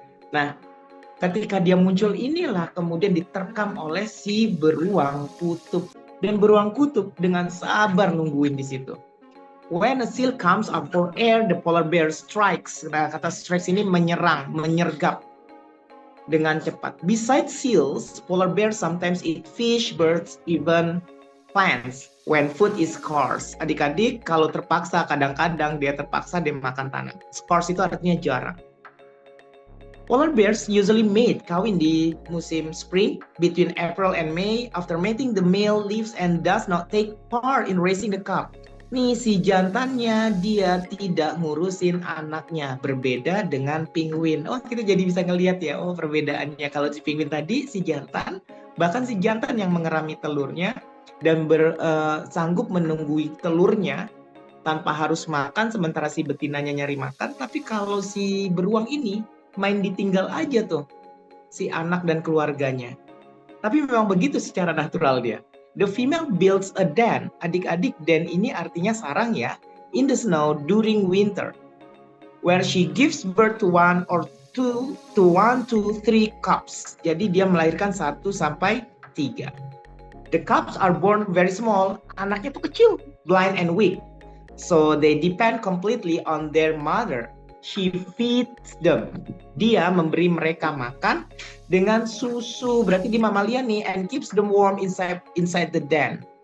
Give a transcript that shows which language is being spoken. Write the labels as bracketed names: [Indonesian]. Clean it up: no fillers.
[Indonesian] Nah, ketika dia muncul inilah kemudian diterkam oleh si beruang kutub. Dan beruang kutub dengan sabar nungguin di situ. [English] When a seal comes up for air, the polar bear strikes. [Indonesian] Nah, kata strikes ini menyerang, menyergap dengan cepat. [English] Besides seals, polar bears sometimes eat fish, birds, even plants when food is scarce. [Indonesian] Adik-adik, kalau terpaksa, kadang-kadang dia makan tanah. Scarce itu artinya jarang. [English] Polar bears usually mate, [Indonesian] kawin di musim [English] spring, between April and May. After mating, the male leaves and does not take part in raising the cub. [Indonesian] Nih, si jantannya dia tidak ngurusin anaknya, berbeda dengan penguin. Oh, kita jadi bisa ngelihat ya, oh perbedaannya. Kalau si penguin tadi, si jantan, bahkan si jantan yang mengerami telurnya dan sanggup menunggui telurnya tanpa harus makan, sementara si betinanya nyari makan. Tapi kalau si beruang ini, main ditinggal aja tuh, si anak dan keluarganya. Tapi memang begitu secara natural dia. [English] The female builds a den. [Indonesian] Adik-adik, den ini artinya sarang ya. [English] In the snow during winter. Where she gives birth to one to three cubs. [Indonesian] Jadi dia melahirkan 1 sampai 3. [English] The cubs are born very small. [Indonesian] Anaknya tuh kecil, [English] blind and weak. So they depend completely on their mother. She feeds them. [Indonesian] Dia memberi mereka makan dengan susu, berarti di mamalia nih, [English] and keeps them warm inside the den.